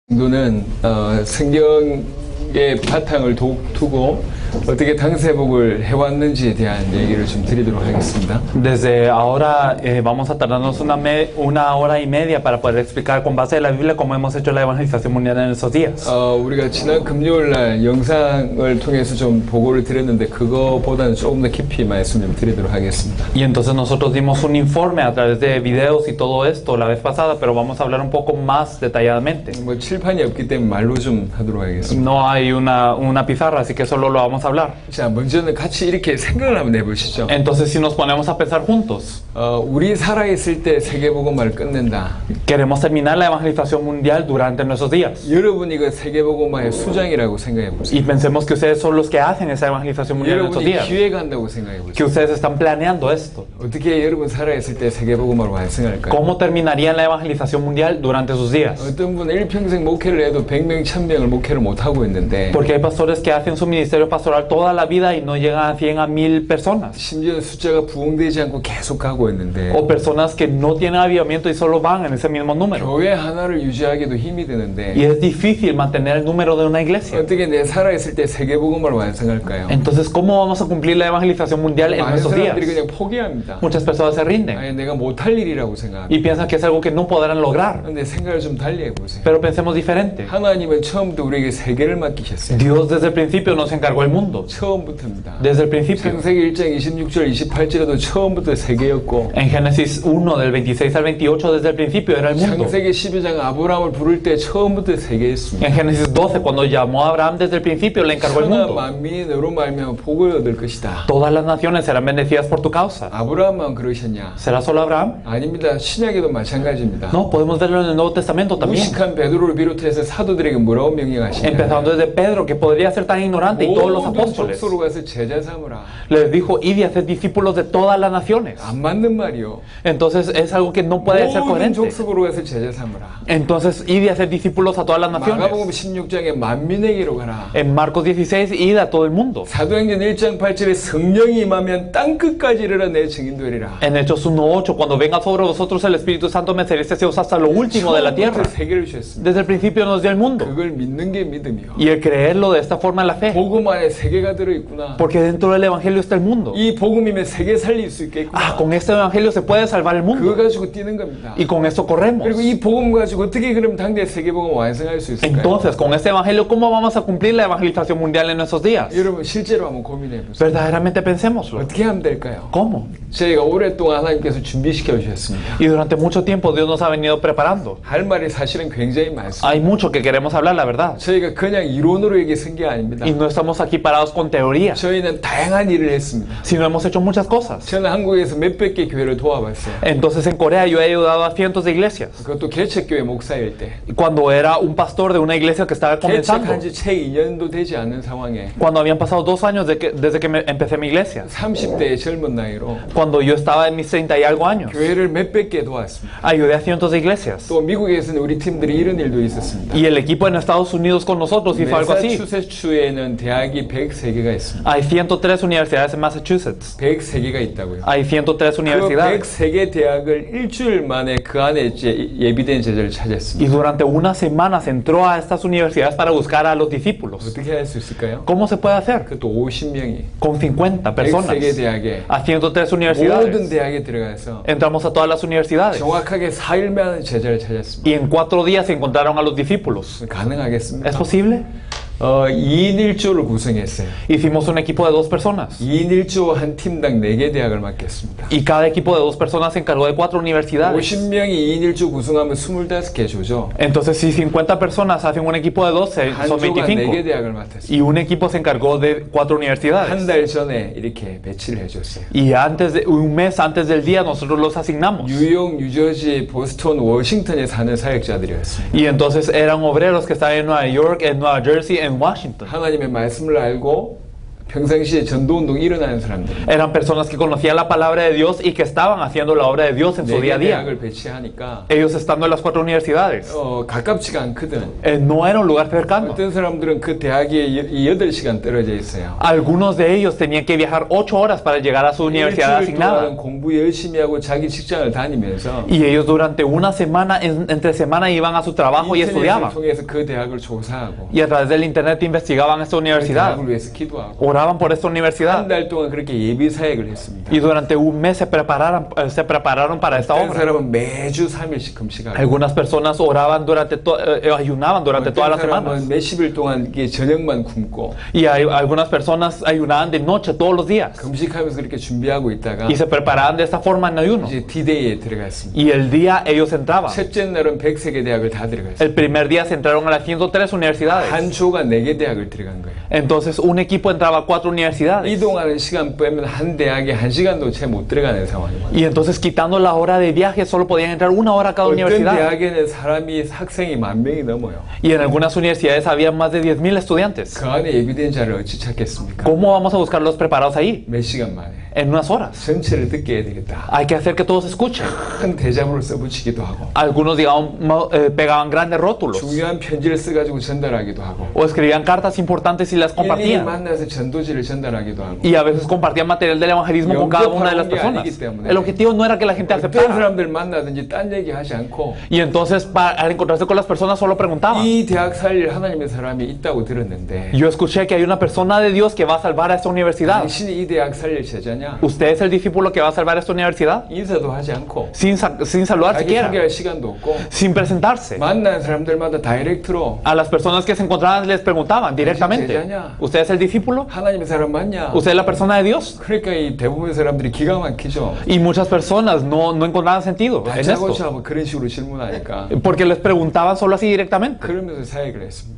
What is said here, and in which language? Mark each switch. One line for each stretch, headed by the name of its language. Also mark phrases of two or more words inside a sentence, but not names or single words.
Korean: 정도는 성경의 바탕을 두고 어떻게 당세복을 해왔는지에 대한 얘기를 좀 드리도록 하겠습니다.
Spanish: Desde ahora vamos a tardarnos una hora y media para poder explicar con base en la Biblia cómo hemos hecho la evangelización mundial en esos días.
Korean: 우리가 지난 금요일날 영상을 통해서 좀 보고를 드렸는데 그거보다는 조금 더 깊이 말씀 좀 드리도록 하겠습니다.
Spanish: Y entonces nosotros dimos un informe a través de videos y todo esto la vez pasada, pero vamos a hablar un poco más detalladamente.
Korean: 뭐 칠판이 없기 때문에 말로 좀 하도록 하겠습니다.
Spanish: No hay una pizarra, así que solo lo vamos a hablar.
Korean: 자, 먼저는 같이 이렇게 생각을 한번 해보시죠.
Spanish: Entonces si nos ponemos a pensar juntos,
Korean: 우리 살아있을 때 세계복음화를 끝낸다.
Spanish: queremos terminar la evangelización mundial durante nuestros días.
Korean: 여러분이 이거 세계복음화의 수장이라고 생각해 보세요.
Spanish: Y pensemos que ustedes son los que hacen esa evangelización mundial en estos
Korean: 여러분이
Spanish: días.
Korean: 기획한다고 생각해
Spanish: Que
Korean: 보세요.
Spanish: ustedes están planeando esto.
Korean: 어떻게 여러분 살아있을 때 세계복음화를 완성할까요?
Spanish: ¿Cómo terminaría la evangelización mundial durante sus días?
Korean: 어떤 분은 일평생 목회를 해도 100명, 1000명을 목회를 못하고 있는데
Spanish: Porque hay pastores que hacen su ministerio pastoral toda la vida y no llegan a 100 a 1000 personas.
Korean: 심지어 숫자가 부흥되지 않고 계속 가고 있는데
Spanish: O personas que no tienen avivamiento y solo van en ese mismo número.
Korean: 교회 하나를 유지하기도 힘이
Spanish: Y
Korean: 드는데
Spanish: es difícil mantener el número de una iglesia.
Korean: 어떻게 내 살아있을 때 세계복음화를 완성할까요?
Spanish: Entonces, ¿cómo vamos a cumplir la evangelización mundial en
Korean: 많은
Spanish: nuestros días?
Korean: 사람들이 그냥 포기합니다.
Spanish: Muchas personas se rinden
Korean: 아니 내가 못할 일이라고 생각합니다.
Spanish: y piensan que es algo que no podrán lograr.
Korean: 근데 생각을 좀 달리 해보세요.
Spanish: Pero pensemos diferente.
Korean: 하나님은 처음부터 우리에게 세계를 맡기셨어요.
Spanish: Dios desde el principio nos encargó el mundo.
Korean: 처음부터입니다.
Spanish: Desde el principio.
Korean: 창세기 1장 26절 28절에도 처음부터 세계였고
Spanish: En Génesis 1, del 26 al 28, desde el principio era el mundo.
Korean: 창세기 12장 아브라함을 부를 때 처음부터 세계였습니다.
Spanish: En Génesis 12, cuando llamó a Abraham desde el principio, le encargó el
Korean: 천하
Spanish: mundo.
Korean: 만민이 너로 말미암아 복을 얻을 것이다.
Spanish: Todas las naciones serán bendecidas por tu causa.
Korean: 아브라함만 그러셨냐?
Spanish: ¿Será solo Abraham?
Korean: 아닙니다. 신약에도 마찬가지입니다.
Spanish: No, podemos verlo en el Nuevo Testamento también.
Korean: 무식한 베드로를 비롯해서 사도들에게 뭐라고 명령하시냐?
Spanish: Empezando desde Pedro, que podría ser tan ignorante, y todos los
Korean: 모든
Spanish: apóstoles.
Korean: 족속으로 가서 제자 삼으라.
Spanish: Les dijo, id y haced discípulos de todas las naciones.
Korean: 안 맞는 말이요.
Spanish: Entonces es algo que no puede ser
Korean: 모든
Spanish: coherente.
Korean: 족속으로 가서 제자 삼으라.
Spanish: Entonces id y haced discípulos a todas las
Korean: 마가복음
Spanish: naciones.
Korean: 16장에 만민에게로 가라.
Spanish: En Marcos 16, id a todo el mundo.
Korean: 사도행전 1장 8절에 성령이 임하면 땅 끝까지 이르러 내 증인 되리라.
Spanish: En Hechos 1:8, cuando venga sobre vosotros el Espíritu Santo, me seréis testigos hasta lo último de la tierra.
Korean: 처음부터 세계를 주셨습니다.
Spanish: Desde el principio nos dio el mundo.
Korean: 그걸 믿는 게 믿음이요.
Spanish: Y el creerlo de esta forma en la fe.
Korean: 복음 안에 세계가 들어있구나.
Spanish: Porque dentro del Evangelio está el mundo.
Korean: 이 복음이면 세계 살릴 수 있겠구나.
Spanish: Ah, con este Evangelio se puede salvar el
Korean: 그거
Spanish: mundo.
Korean: 가지고 뛰는 겁니다.
Spanish: Y con esto corremos.
Korean: 그리고 이 복음 가지고 어떻게 그럼 당대 세계복음 완성할 수 있을까요?
Spanish: Entonces, con este Evangelio, ¿cómo vamos a cumplir la evangelización mundial en nuestros días?
Korean: 여러분 실제로 한번 고민해 보세요.
Spanish: Verdaderamente pensémoslo.
Korean: 어떻게 하면 될까요?
Spanish: ¿Cómo?
Korean: 저희가 오랫동안 하나님께서 준비시켜 주셨습니다.
Spanish: Y durante mucho tiempo Dios nos ha venido preparando.
Korean: 할 말이 사실은 굉장히 많습니다.
Spanish: Hay mucho que queremos hablar, la verdad.
Korean: 저희가 그냥 이론으로 얘기 쓴 게 아닙니다.
Spanish: Y no estamos aquí parados con teoría,
Korean: 저희는 다양한 일을 했습니다.
Spanish: sino hemos hecho muchas cosas.
Korean: 저는 한국에서 몇백 개 교회를 도와봤어요.
Spanish: Entonces en Corea yo he ayudado a cientos de iglesias.
Korean: 그것도 개척교회 목사일 때.
Spanish: Cuando era un pastor de una iglesia que estaba comenzando.
Korean: 개척한 지 채 2년도 되지 않은 상황에
Spanish: Cuando habían pasado 2 años desde que empecé mi iglesia.
Korean: 30대의 젊은 나이로
Spanish: Cuando yo estaba en mis 30 y algo años.
Korean: 교회를 몇백 개 도왔습니다.
Spanish: Ayudé a cientos de iglesias.
Korean: 또 미국에서는 우리 팀들이 이런 일도 있었습니다.
Spanish: Y el equipo en Estados Unidos con nosotros hizo algo así.
Korean: 매사추세츠주에는 대학이 103개가 있습니다.
Spanish: Hay 103 universidades en Massachusetts.
Korean: 103개가 있다고요.
Spanish: Hay 103
Korean: 그
Spanish: universidades.
Korean: 103개 대학을 일주일 만에 그 안에 예비된 제자를
Spanish: Y
Korean: 찾았습니다.
Spanish: durante unas semanas entró a estas universidades para buscar a los discípulos.
Korean: 어떻게 할 수 있을까요?
Spanish: ¿Cómo se puede hacer?
Korean: 그것도 50명이
Spanish: Con 50 personas.
Korean: 103개 대학에
Spanish: A 103
Korean: 모든
Spanish: universidades.
Korean: 대학에 들어가서
Spanish: Entramos a todas las universidades.
Korean: 정확하게 4일 만에 제자를 찾았습니다.
Spanish: Y en 4 días se encontraron a los discípulos.
Korean: 가능하겠습니까?
Spanish: ¿Es posible?
Korean: 2인 1조를 구성했어요.
Spanish: Hicimos un equipo de 2 personas.
Korean: 2인 1조 한 팀당 4개 대학을 맡겼습니다.
Spanish: Y cada equipo de 2 personas se encargó de 4 universidades.
Korean: 50명이 2인 1조 구성하면 25개 조죠.
Spanish: Entonces, si 50 personas hacen un equipo de 12,
Korean: 한
Spanish: son
Korean: 조가 4개
Spanish: 25.
Korean: 대학을 맡았어요.
Spanish: Y un equipo se encargó de 4 universidades.
Korean: 한 달 전에 이렇게 배치를 해줬어요.
Spanish: Y un mes antes del día nosotros los asignamos.
Korean: 뉴욕, 뉴저지, 보스턴, 워싱턴에 사는 사역자들이었습니다.
Spanish: Y entonces eran obreros que estaban en Nueva York, en Nueva Jersey, en Washington.
Korean: 하나님의 말씀을 알고 평상시에 전도운동 일어나는 사람들.
Spanish: Eran personas que conocían la palabra de Dios y que estaban haciendo la obra de Dios en su día a
Korean: 4개
Spanish: día.
Korean: 대학을 배치하니까
Spanish: Ellos estando en las 4 universidades.
Korean: 가깝지가 않거든.
Spanish: No era un lugar cercano.
Korean: 어떤 사람들은 그 대학에 8시간 떨어져 있어요.
Spanish: Algunos de ellos tenían que viajar 8 horas para llegar a su universidad
Korean: 일주일
Spanish: asignada.
Korean: 동안 공부 열심히 하고 자기 직장을 다니면서
Spanish: Y ellos durante una semana, entre semana, iban a su trabajo y
Korean: 인터넷을
Spanish: estudiaban.
Korean: 통해서 그 대학을 조사하고
Spanish: Y a través del internet investigaban esta
Korean: 그
Spanish: universidad.
Korean: 대학을 위해서 기도하고
Spanish: Oraban por esta
Korean: 한
Spanish: universidad.
Korean: 달 동안 그렇게 예비 사역을 했습니다.
Spanish: Y durante un mes se prepararon para esta
Korean: 어떤
Spanish: obra.
Korean: 사람은 매주 3일씩 금식하고
Spanish: Algunas personas oraban ayunaban durante todas las
Korean: 어떤 사람은
Spanish: semanas.
Korean: 몇십 일 동안 이게 저녁만 굶고
Spanish: Y algunas personas ayunaban de noche todos los días.
Korean: 금식하면서 그렇게 준비하고 있다가
Spanish: Y se preparaban de esta forma en ayuno.
Korean: 이제 D-Day에 들어갔습니다.
Spanish: Y el día ellos entraban.
Korean: 첫째 날은 103개 대학을 다 들어갔어요.
Spanish: El primer día se entraron a las 103 universidades.
Korean: 한 조가 4개 대학을 들어간 거예요.
Spanish: Entonces un equipo entraba a 4 universidades.
Korean: 이동하는 시간 빼면 한 대학에 1시간도 채 못 들어가는 상황이에요.
Spanish: Y entonces quitando la hora de viaje solo podían entrar 1 hora a cada
Korean: 어떤
Spanish: universidad.
Korean: 대학에는 학생이 10,000명이 넘어요.
Spanish: Y en algunas universidades había más de 10,000 estudiantes.
Korean: 그 안에 예비된 자를 어찌 찾겠습니까?
Spanish: ¿Cómo vamos a buscar los preparados ahí?
Korean: 몇 시간 만에
Spanish: En unas horas.
Korean: 전체를 듣게 해야 되겠다.
Spanish: Hay que hacer que todos escuchen.
Korean: 큰 대자보를 써붙이기도 하고
Spanish: Algunos, digamos, pegaban grandes rótulos.
Korean: 중요한 편지를 써가지고 전달하기도 하고
Spanish: O escribían cartas importantes y las
Korean: 일일이
Spanish: compartían.
Korean: 만나서 전도지를 전달하기도 하고
Spanish: Y a veces compartían material del evangelismo con cada una de las personas. El objetivo no era que la gente
Korean: 어떤
Spanish: aceptara.
Korean: 사람들 만나든지 딴 얘기 하지 않고
Spanish: Y entonces al encontrarse con las personas solo preguntaban.
Korean: 이 대학 살릴 하나님의 사람이 있다고 들었는데
Spanish: Yo escuché que hay una persona de Dios que va a salvar a esta universidad.
Korean: 당신이 이 대학 살릴 제자냐?
Spanish: ¿Usted es el discípulo que va a salvar esta universidad?
Korean: 인사도 하지 않고
Spanish: Sin saludar
Korean: 자기
Spanish: siquiera.
Korean: 소개할 시간도 없고
Spanish: Sin presentarse.
Korean: 만난 사람들마다 다이렉트로
Spanish: A las personas que se encontraban les preguntaban directamente. ¿Usted es el discípulo?
Korean: 하나님의 사람 맞냐?
Spanish: ¿Usted es la persona de Dios?
Korean: 그러니까 이 대부분의 사람들이 기가 막히죠.
Spanish: Y muchas personas no encontraban sentido en esto.
Korean: 다짜고짜 뭐 그런 식으로 질문하니까
Spanish: Porque les preguntaban solo así directamente.
Korean: 그러면서 사역을 했습니다.